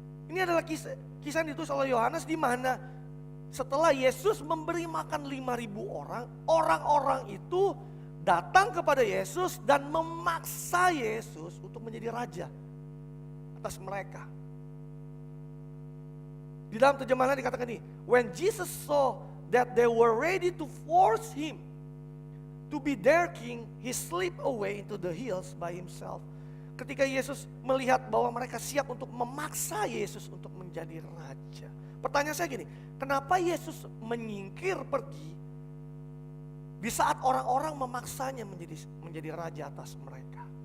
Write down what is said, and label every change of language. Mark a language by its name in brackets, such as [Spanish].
[Indonesian] Ini adalah kisah yang ditulis oleh Yohanes, di mana setelah Yesus memberi makan 5.000 orang, orang-orang itu datang kepada Yesus dan memaksa Yesus untuk menjadi raja atas mereka. Di dalam terjemahan dikatakan ini, [English] when Jesus saw that they were ready to force him to be their king, he slipped away into the hills by himself. [Indonesian] Ketika Yesus melihat bahwa mereka siap untuk memaksa Yesus untuk menjadi raja. Pertanyaan saya gini, kenapa Yesus menyingkir pergi di saat orang-orang memaksanya menjadi raja atas mereka?